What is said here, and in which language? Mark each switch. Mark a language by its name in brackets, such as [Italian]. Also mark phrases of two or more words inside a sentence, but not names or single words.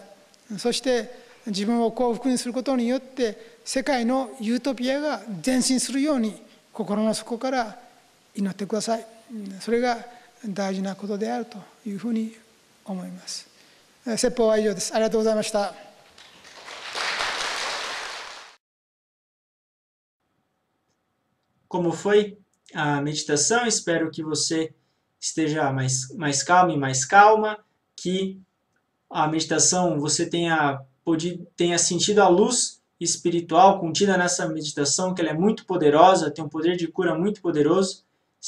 [Japanese] そして自分を幸福にすることによって世界のユートピアが前進するように心の底から祈ってください。それが大事なことであるというふうに思います。説法は以上です。ありがとうございました。 [Portuguese] Como foi a meditação? Espero que você esteja mais calmo e mais calma, que a meditação você tenha sentido a luz espiritual contida nessa meditação, que ela é muito poderosa, tem um poder de cura muito poderoso.